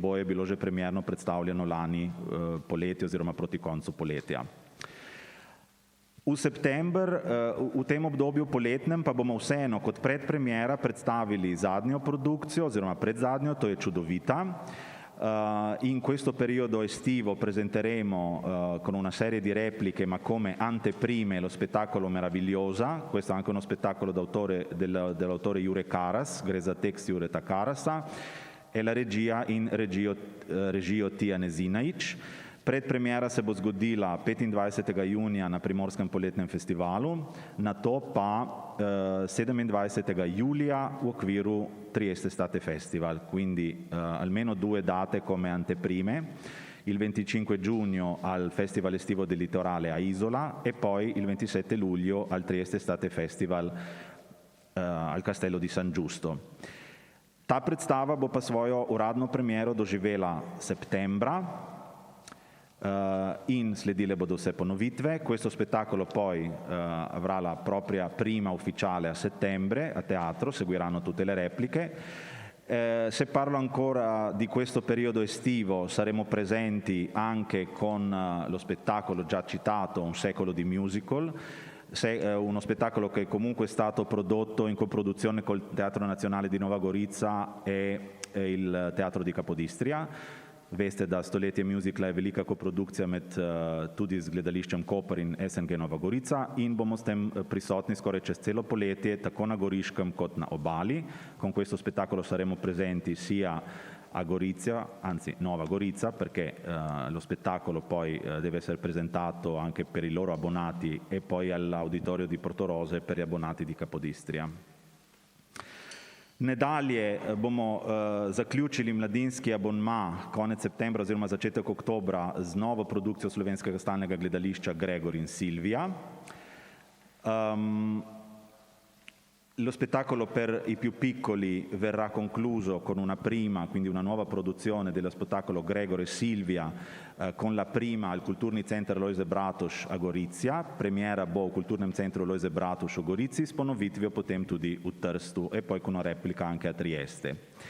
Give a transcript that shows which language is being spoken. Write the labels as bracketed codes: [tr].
[sl] Oboje je bilo že premierno predstavljeno lani poletje oziroma proti koncu poletja. V tem obdobju poletnem pa bomo vseeno kot predpremiera predstavili zadnjo produkcijo oziroma predzadnjo, to je Čudovita. [it] In questo periodo estivo presenteremo con una serie di repliche ma come anteprime lo spettacolo Meravigliosa, questo è anche uno spettacolo dell'autore Jure Karas, [sl] gre za tekst Jureta Karasa, [it] e la regia [sl] in regijo Tijane Zinajić. Predpremiera se bo zgodila 25. junija na Primorskem poletnem festivalu, nato pa 27. julija v okviru Trieste Estate Festival, [it] quindi almeno 2 date come anteprime, il 25 giugno al Festival estivo del Litorale a Isola e poi il 27 luglio al Trieste Estate Festival al Castello di San Giusto. [sl] Ta predstava bo pa svojo uradno premiero doživela septembra, in sledile bodo vse ponovitve. [it] Questo spettacolo poi avrà la propria prima ufficiale a settembre a teatro, seguiranno tutte le repliche. Se parlo ancora di questo periodo estivo, saremo presenti anche con lo spettacolo già citato Un secolo di musical, uno spettacolo che comunque è stato prodotto in coproduzione col Teatro Nazionale di Nova Gorica e il Teatro di Capodistria. [sl] Veste, da Stoletje musicla je velika koprodukcija med tudi z gledališčem Koper in SNG Nova Gorica in bomo s tem prisotni skoraj čez celo poletje, tako na Goriškem kot na obali. [it] Con questo spettacolo saremo presenti sia a Gorizia, anzi Nova Gorica, perché lo spettacolo poi deve essere presentato anche per i loro abbonati e poi all'auditorio di Portorose per gli abbonati di Capodistria. [sl] Nadalje bomo zaključili mladinski abonma konec septembra oziroma začetek oktobra z novo produkcijo Slovenskega stalnega gledališča Gregor in Silvia. [it] Lo spettacolo per i più piccoli verrà concluso con una prima, quindi una nuova produzione dello spettacolo Gregor e Silvia con la prima al Kulturni center Lojze Bratuš a Gorizia, [sl] premiera bo v Kulturnem centru Lojze Bratuš v Gorici s ponovitvijo potem tudi v Trstu [it] e poi con una replica anche a Trieste.